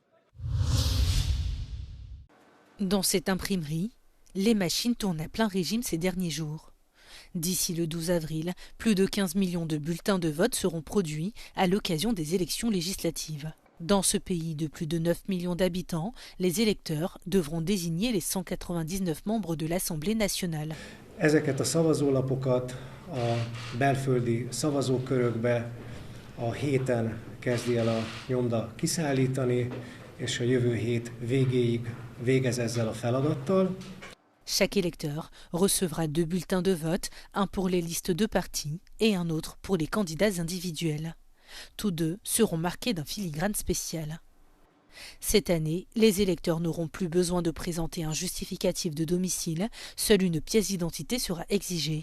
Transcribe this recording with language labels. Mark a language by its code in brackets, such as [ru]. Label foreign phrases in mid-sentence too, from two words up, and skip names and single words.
[fr] Dans cette imprimerie, les machines tournent à plein régime ces derniers jours. D'ici le 12 avril, plus de 15 millions de bulletins de vote seront produits à l'occasion des élections législatives. Dans ce pays de plus de 9 millions d'habitants, les électeurs devront désigner les 199 membres de l'Assemblée nationale. [hu] Ezeket a szavazólapokat a belföldi szavazókörökbe A héten kezdi el a nyomda kiszállítani, és a jövő hét végéig végez ezzel a feladattal. [fr] Chaque électeur recevra 2 bulletins de vote, un pour les listes de partis et un autre pour les candidats individuels. Tous deux seront marqués d'un filigrane spécial. Cette année, les électeurs n'auront plus besoin de présenter un justificatif de domicile, seule une pièce d'identité sera exigée.